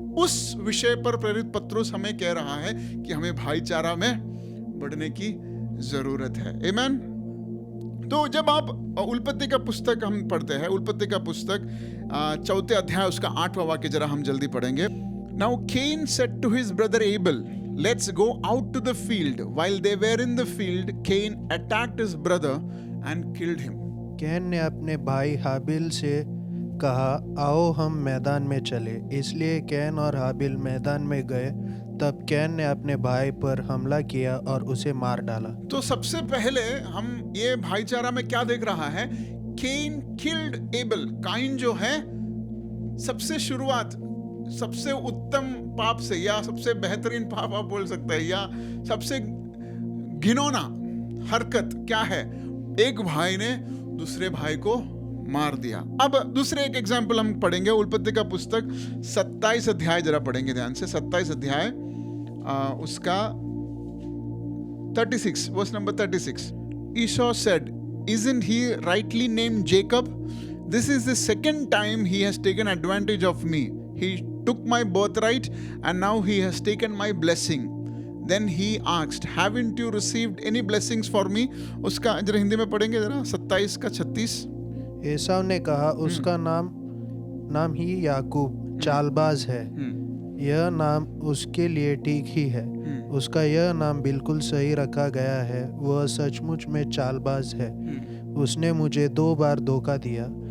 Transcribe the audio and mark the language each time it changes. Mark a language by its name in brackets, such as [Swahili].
[Hindi] उस विषय पर प्रेरित पतरस हमें कह रहा है कि हमें भाईचारा में बढ़ने की जरूरत है। आमीन। तो जब आप उल्पत्ति का पुस्तक हम पढ़ते हैं, उल्पत्ति का पुस्तक 4 अध्याय उसका 8वां वाक्य जरा हम जल्दी पढ़ेंगे। [English] Now Cain said to his brother Abel, let's go out to the field. While they were in the field, Cain attacked his brother and killed him. [Hindi] Can ने अपने भाई हाबिल से कहा, आओ हम मैदान में चले। इसलिए कैन और हाबिल मैदान में गए। तब कैन ने अपने भाई पर हमला किया और उसे मार डाला। तो सबसे पहले हम ये भाईचारा में क्या देख रहा है? [English] केन किल्ड एबल। [Hindi] काइन जो है सबसे शुरुआत, सबसे उत्तम पाप से, या सबसे बेहतरीन पाप आप बोल सकते हैं, या सबसे घिनौना हरकत क्या है? एक भाई ने दूसरे भाई को मार दिया। अब दूसरे एक एग्जाम्पल हम पढ़ेंगे, उल्पत्ति का पुस्तक 27 अध्याय जरा पढ़ेंगे ध्यान से। 27 अध्याय उसका 36 verse number 36। [English] Esau said, isn't he rightly named Jacob? This is the second time he has taken advantage of me. He took my birthright and now he has taken my blessing. Then he asked, haven't you received any blessings for me? [Hindi] उसका जरा हिंदी में पढ़ेंगे जरा 27 का 36। एसाव ने कहा, उसका नाम ही याकूब चालबाज है। यह नाम उसके लिए ठीक ही है। उसका यह नाम बिल्कुल सही रखा गया है। वह सचमुच में चालबाज है। उसने मुझे 2 बार धोखा दिया।